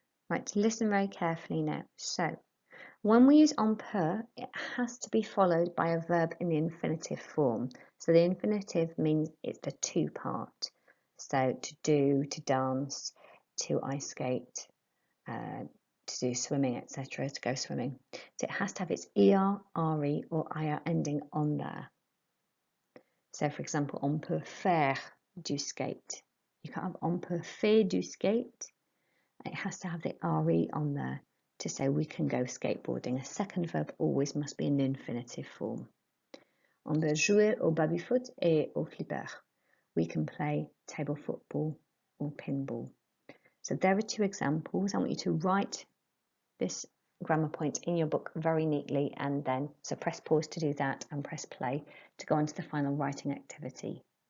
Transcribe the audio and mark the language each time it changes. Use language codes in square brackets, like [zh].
[en] Right, listen very carefully now. So, when we use on peut, it has to be followed by a verb in the infinitive form. So the infinitive means it's the to part. So to do, to dance, to ice skate, to do swimming, etc., to go swimming. So it has to have its er, re, or ir ending on there. So for example, [fr] on peut faire du skate. [en] You can't have [fr] on peut faire du skate. [en] It has to have the re on there to say we can go skateboarding. A second verb always must be in the infinitive form. [fr] On peut jouer au baby-foot et au flipper. [en] We can play table football or pinball. So there are 2 examples. I want you to write this grammar point in your book very neatly, and then so press pause to do that and press play to go on to the final writing activity.